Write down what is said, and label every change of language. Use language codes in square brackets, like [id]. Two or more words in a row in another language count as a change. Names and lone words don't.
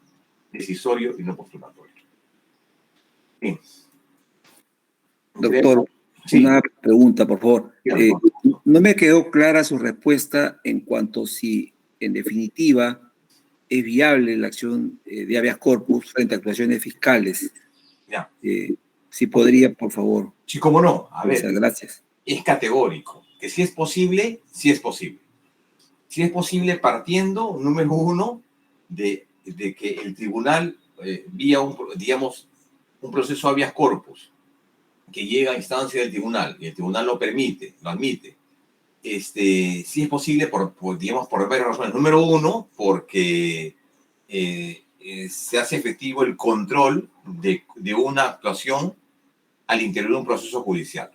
[es] Decisorio y no postulatorio. Bien. Doctor, Sí. una pregunta, por favor. Sí, no me quedó clara su respuesta en cuanto si, en definitiva, es viable la acción de [la] habeas corpus [es] frente a actuaciones fiscales. Ya. Si podría, por favor. Sí, cómo no. A ver, gracias. Es categórico. Que si es posible, sí es posible. Si es posible partiendo, número uno, de que el tribunal, vía un proceso [la] habeas corpus, [es] que llega a instancia del tribunal, y el tribunal lo permite, lo admite, sí es posible por varias razones. Número uno, porque se hace efectivo el control de una actuación al interior de un proceso judicial.